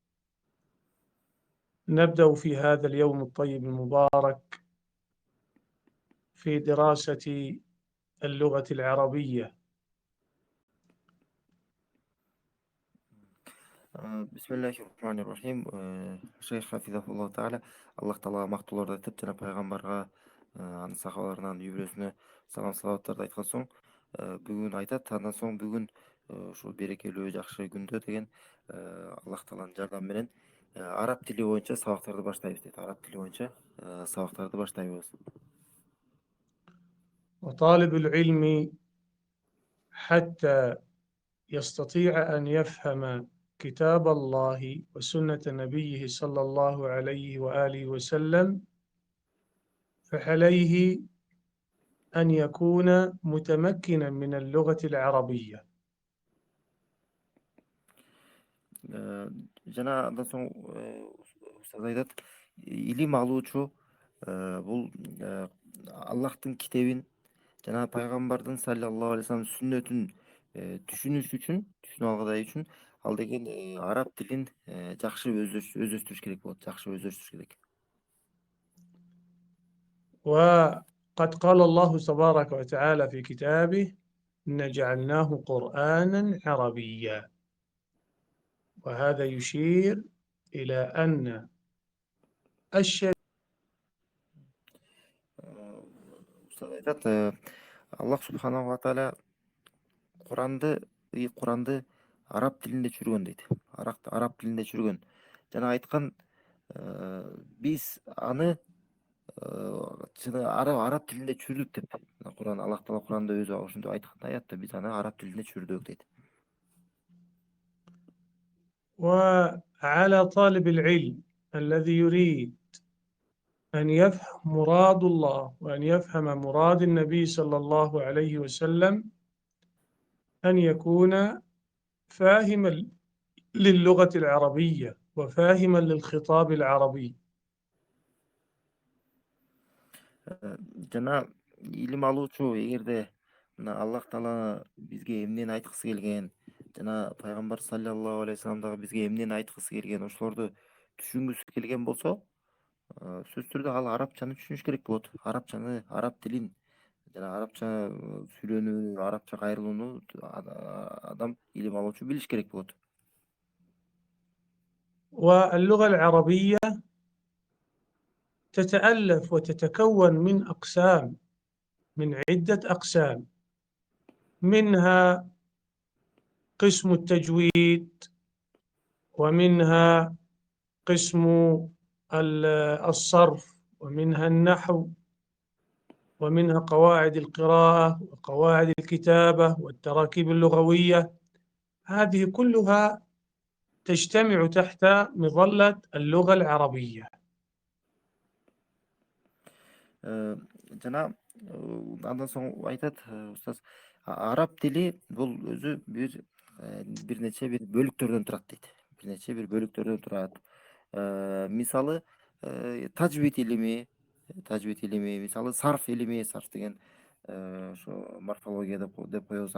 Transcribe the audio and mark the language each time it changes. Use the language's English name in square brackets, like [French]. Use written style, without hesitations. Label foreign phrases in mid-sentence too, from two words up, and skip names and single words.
[Arabic] نبدأ في هذا اليوم الطيب المبارك في دراسة اللغة العربية. Bismillahirrahmanirrahim. [Kyrgyz] Шейх [Arabic] حفظه الله تعالى, [Kyrgyz] Аллах таала мактууларды айтып, жана пайгамбарга, анын сахабаларынан үй бүлөсүнө салам салаваттарды айткан соң, бүгүн айтат. Андан соң бүгүн ушул берекелүү жакшы күндө деген Аллах тааланын жардамы менен араб тили боюнча сабактарды баштайбыз дейт. Араб тили боюнча сабактарды баштайбыз. [Arabic] وطالب العلم حتى يستطيع أن يفهم كتاب الله وسنة نبيه صلى الله عليه وآله وسلم، فعليه أن يكون متمكنا من اللغة العربية. [Kyrgyz] Жана андан соң устаз айтат, илим алуучу бул Аллахтын китебин жана пайгамбардын [Arabic] صلى الله عليه وسلم [Kyrgyz] сүннөтүн түшүнүп алгыдай үчүн ал деген араб тилин жакшы өздөштүрүш керек болот, жакшы өздөштүрүш керек. [Arabic] وقد قال الله تبارك وتعالى في كتابه: إن جعلناه قرآنا عربيا. وهذا يشير إلى أن الشريعة [Kyrgyz] Устаз айтат, Аллах [Arabic] سبحانه وتعالى [Kyrgyz] Куранды араб тилинде түшүргөн дейт. Араб тилинде түшүргөн. Жана айткан, биз аны араб тилинде түшүрдүк деп. Аллах таала Куранда өзү ошентип айткан аятта биз аны араб тилинде түшүрдүк дейт. [Arabic] وعلى طالب العلم الذي يريد أن يفهم مراد الله وأن يفهم مراد النبي صلى الله عليه وسلم أن يكون فاهما للغة العربية وفاهما للخطاب العربي. [Kyrgyz] Жана илим алуучу эгерде мына Аллах таала бизге эмнени айткысы келген, жана пайгамбар [Arabic] صلى الله عليه وسلم [Kyrgyz] дагы бизге эмнени айткысы келген, ошолорду түшүнгүсү келген болсо, сөзсүз түрдө ал арабчаны түшүнүш керек болот. Араб тилин жана арабча сүйлөнүүнү, арабча кайрылууну адам илим алуучу билиш керек болот. [Arabic] واللغة العربية تتألف وتتكون من أقسام، من عدة أقسام، منها قسم التجويد، ومنها قسم الصرف، ومنها النحو، ومنها قواعد القراءة وقواعد الكتابة والتراكيب اللغوية. هذه كلها تجتمع تحت مظلة اللغة العربية. [Kyrgyz] Жана андан соң айтат устаз, араб тили бул өзү бир нече бир бөлүктөрдөн турат дейт. Бир нече бир бөлүктөрдөн турат. Мисалы, тажвид илими, мисалы сарф илими, сарф деген ошо морфология деп коебуз.